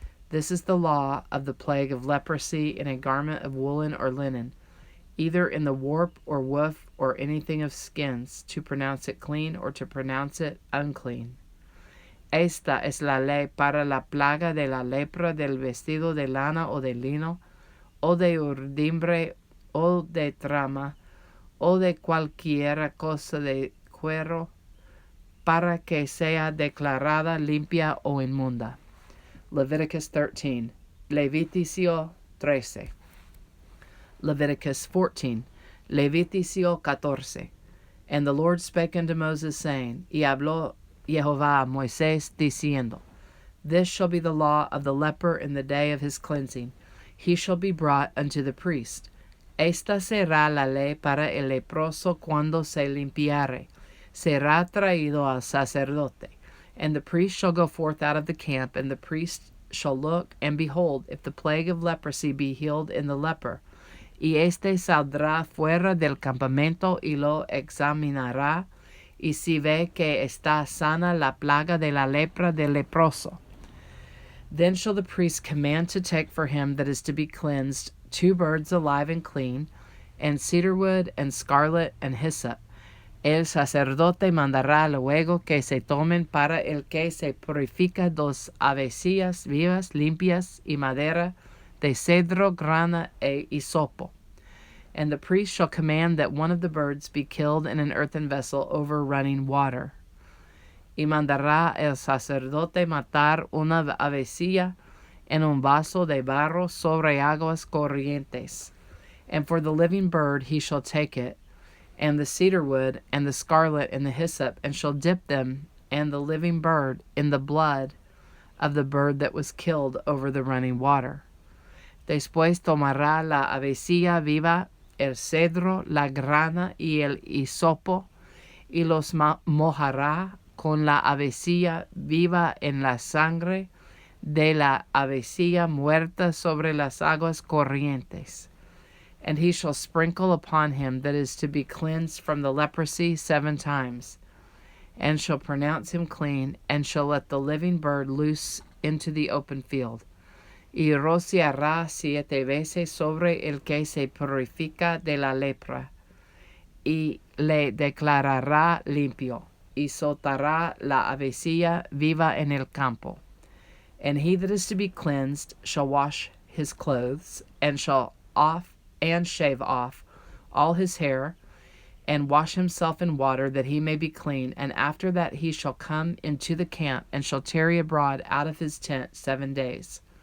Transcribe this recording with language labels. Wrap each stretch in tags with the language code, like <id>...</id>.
<en>This is the law of the plague of leprosy in a garment of woolen or linen, either in the warp or woof or anything of skins, to pronounce it clean or to pronounce it unclean.</en> <es>Esta es la ley para la plaga de la lepra del vestido de lana o de lino, o de urdimbre, o de trama, o de cualquiera cosa de cuero, para que sea declarada limpia o inmunda.</es> <en>Leviticus 13. Levíticio 13. Leviticus 14. Levíticio 14. And the Lord spake unto Moses, saying,</en> <es>Y habló Jehová a Moisés, diciendo,</es> <en>This shall be the law of the leper in the day of his cleansing. He shall be brought unto the priest.</en> <es>Esta será la ley para el leproso cuando se limpiare. Será traído al sacerdote.</es> <en>And the priest shall go forth out of the camp, and the priest shall look, and behold, if the plague of leprosy be healed in the leper.</en> <es>Y este saldrá fuera del campamento y lo examinará, y si ve que está sana la plaga de la lepra del leproso.</es> <en>Then shall the priest command to take for him that is to be cleansed 2 birds alive and clean, and cedarwood, and scarlet, and hyssop.</en> <es>El sacerdote mandará luego que se tomen para el que se purifica 2 avecillas vivas, limpias, y madera de cedro, grana, e hisopo.</es> <en>And the priest shall command that one of the birds be killed in an earthen vessel over running water.</en> <es>Y mandará el sacerdote matar una avecilla en un vaso de barro sobre aguas corrientes.</es> <en>And for the living bird he shall take it, and the cedarwood, and the scarlet, and the hyssop, and shall dip them, and the living bird, in the blood of the bird that was killed over the running water.</en> <es>Después tomará la avecilla viva, el cedro, la grana y el hisopo, y los mojará con la avecilla viva en la sangre de la avecilla muerta sobre las aguas corrientes.</es> <en>And he shall sprinkle upon him that is to be cleansed from the leprosy 7 times, and shall pronounce him clean, and shall let the living bird loose into the open field.</en> <es>Y rociará 7 veces sobre el que se purifica de la lepra, y le declarará limpio, y soltará la avecilla viva en el campo.</es> <en>And he that is to be cleansed shall wash his clothes, and shave off all his hair, and wash himself in water, that he may be clean. And after that he shall come into the camp, and shall tarry abroad out of his tent 7 days.</en>